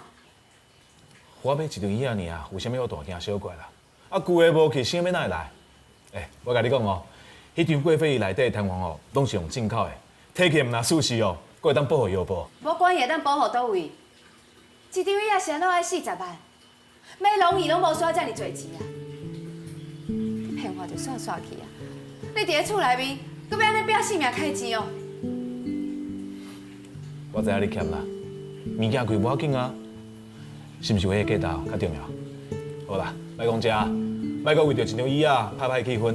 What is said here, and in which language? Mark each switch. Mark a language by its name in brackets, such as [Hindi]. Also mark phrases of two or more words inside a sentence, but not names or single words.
[Min Nan Chinese] 我买一张椅仔尔，有啥物好大惊小怪啦？旧的无去，新的要哪会来？我甲你讲哦，迄张贵妃椅内底的弹簧哦，拢是用进口的，睇起来唔那舒适哦，佫会当保护腰部。无管伊会当保护倒位，一张椅啊，啥拢爱40万，买龙椅拢无需要遮尼济钱啊！你骗我就算去啊！你伫咧厝内面，佫要安尼拼性命开钱哦？我知影你欠啦，物件贵无要紧啊，是毋是为个价值较重要？好啦，莫讲这，莫阁为着一张椅仔歹歹气氛。